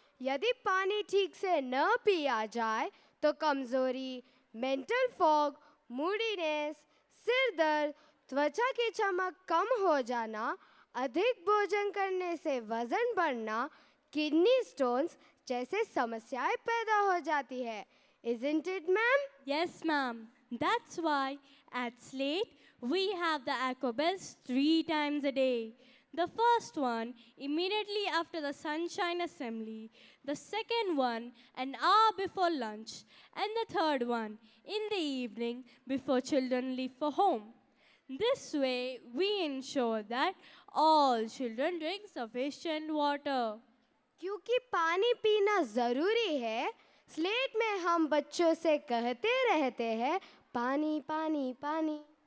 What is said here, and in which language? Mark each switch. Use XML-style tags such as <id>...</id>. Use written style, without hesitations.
<hi>यदि पानी ठीक से न पिया जाए तो कमजोरी, मेंटल फॉग, मूडीनेस, सिर दर्द, त्वचा की चमक कम हो जाना, अधिक भोजन करने से वजन बढ़ना, किडनी स्टोन्स जैसे समस्याएं पैदा हो जाती है।</hi> <en>Isn't it, ma'am? Yes, ma'am. That's why at Slate we have the Aquabells 3 times a day. The first one immediately after the sunshine assembly, the second one an hour before lunch, and the third one in the evening before children leave for home. This way we ensure that all children drink sufficient water.</en> <hi>क्योंकि पानी पीना जरूरी है, slate में हम बच्चों से कहते रहते हैं पानी पानी पानी।</hi>